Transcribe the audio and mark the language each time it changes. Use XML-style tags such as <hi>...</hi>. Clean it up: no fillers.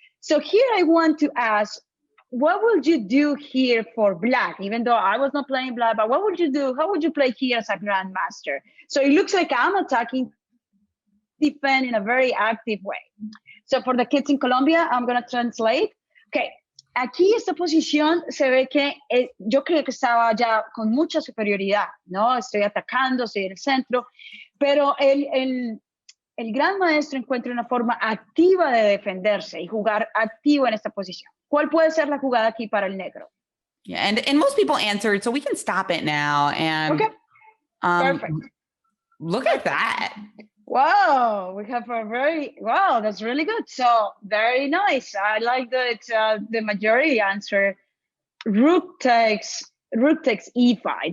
<en>So here I want to ask, what would you do here for black? Even though I was not playing black, but what would you do? How would you play here as a grandmaster? So it looks like I'm attacking defend in a very active way. So for the kids in Colombia, I'm going to translate. Okay.</en> <es>Aquí esta posición se ve que yo creo que estaba ya con mucha superioridad, ¿no? Estoy atacando, estoy en el centro, pero el gran maestro encuentra una forma activa de defenderse y jugar activo en esta posición. ¿Cuál puede ser la jugada aquí para el negro?</es> <en>Yeah, and most people answered, so we can stop it now. And Okay, perfect. Look at that. Wow, we have a wow, that's really good. So very nice. I like that the majority answer rook takes e5.</en>